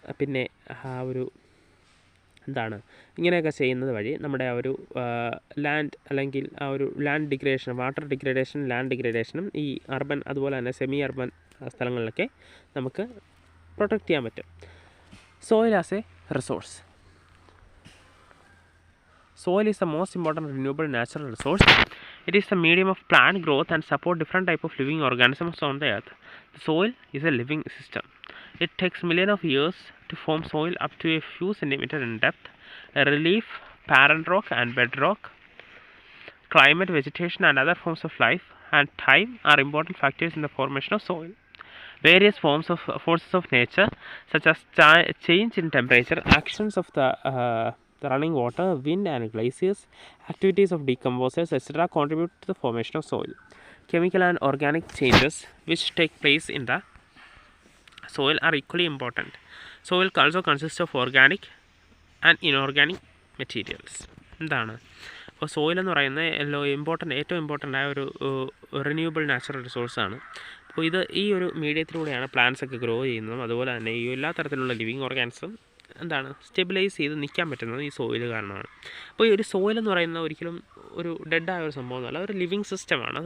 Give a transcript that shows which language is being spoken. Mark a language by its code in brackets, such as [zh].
[ml] പിന്നെ ഒരു എന്താണ്, ഇങ്ങനെയൊക്കെ ചെയ്യുന്നത് വഴി നമ്മുടെ ആ ഒരു ലാൻഡ് അല്ലെങ്കിൽ ആ ഒരു land degradation, water degradation, land ഡിഗ്രേഡേഷനും ഈ അർബൻ അതുപോലെ തന്നെ സെമി അർബൻ സ്ഥലങ്ങളിലൊക്കെ നമുക്ക് പ്രൊട്ടക്റ്റ് ചെയ്യാൻ പറ്റും. [en] Soil as a resource. Soil is the most important renewable natural resource. It is the medium of plant growth and support different type of living organisms on the earth. The soil is a living system. It takes millions of years to form soil up to a few centimeters in depth. A relief, parent rock and bedrock, climate, vegetation and other forms of life and time are important factors in the formation of soil. Various forces of nature such as change in temperature, actions of the running water, wind and glaciers, activities of decomposers, etc. contribute to the formation of soil. Chemical and organic changes which take place in the soil are equally important. Soil also consists of organic and inorganic materials. [ml] എന്താണ്, അപ്പോൾ soil എന്ന് പറയുന്നത് ഏറ്റവും important ആയ ഒരു renewable natural റിസോഴ്സാണ്. അപ്പോൾ ഈ ഒരു മീഡിയത്തിലൂടെയാണ് പ്ലാന്റ്സ് ഒക്കെ ഗ്രോ ചെയ്യുന്നതും അതുപോലെ തന്നെ ഈ എല്ലാ തരത്തിലുള്ള ലിവിങ് ഓർഗാൻസും സ്റ്റെബിലൈസ് ചെയ്ത് നിൽക്കാൻ പറ്റുന്നത് ഈ സോയിൽ കാരണമാണ്. അപ്പോൾ ഈ ഒരു സോയിൽ എന്ന് പറയുന്നത് ഒരിക്കലും ഒരു ഡെഡായ ഒരു സംഭവമൊന്നുമല്ല, ഒരു ലിവിങ് സിസ്റ്റമാണ്.